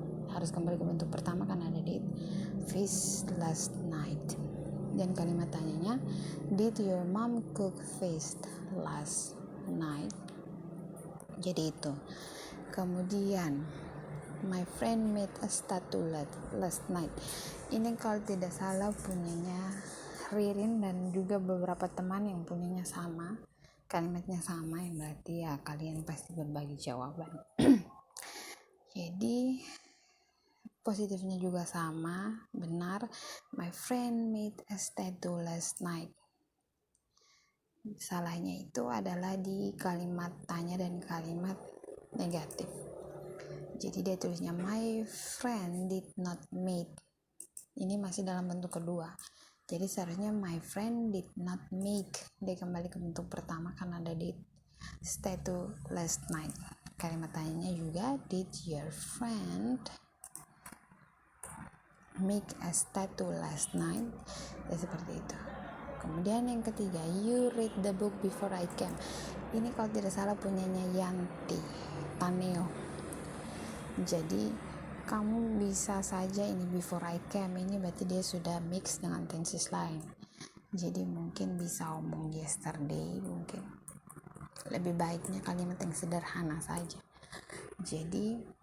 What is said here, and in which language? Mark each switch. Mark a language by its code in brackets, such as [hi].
[id] Harus kembali ke bentuk pertama karena ada did, fish last night. Dan kalimat tanyanya, [en] did your mom cook fish last night? [id] Jadi itu. [en] Kemudian my friend made a statue last night. [id] Ini kalau tidak salah punyanya Ririn dan juga beberapa teman yang punyanya sama, kalimatnya sama, yang berarti ya kalian pasti berbagi jawaban. Jadi positifnya juga sama, benar. [en] My friend made a statue last night. [id] Salahnya itu adalah di kalimat tanya dan kalimat negatif. Jadi dia tulisnya [en] my friend did not make. [id] Ini masih dalam bentuk kedua. Jadi seharusnya [en] my friend did not make. [id] Dia kembali ke bentuk pertama karena ada did. [en] Statue last night. [id] Kalimat tanyanya juga, [en] did your friend make a statue last night? [id] Ya seperti itu. Kemudian yang ketiga, [en] you read the book before I came. [id] Ini kalau tidak salah punyanya Yanti Taneo. Jadi kamu bisa saja ini before I came, ini berarti dia sudah mix dengan tenses lain. Jadi mungkin bisa omong yesterday, mungkin lebih baiknya kalimat yang sederhana saja. Jadi